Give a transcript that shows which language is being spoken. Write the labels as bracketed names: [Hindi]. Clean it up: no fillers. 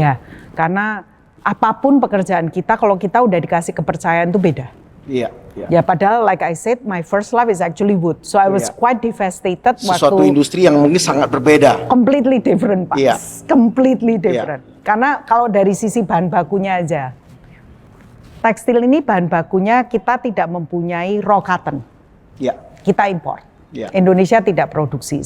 [Indonesian] Ya, karena apapun pekerjaan kita, kalau kita udah dikasih kepercayaan itu beda. Ya, padahal [English] like I said, my first love is actually wood. So I was quite devastated. [Indonesian] Sesuatu industri yang mungkin sangat berbeda. [English] Completely different, [Indonesian] Pak. [English] Completely different. [Indonesian] Karena kalau dari sisi bahan bakunya aja, Tekstil ini bahan bakunya kita tidak mempunyai [English] raw cotton. [Indonesian] Ya. Kita import. Ya. Indonesia tidak produksi.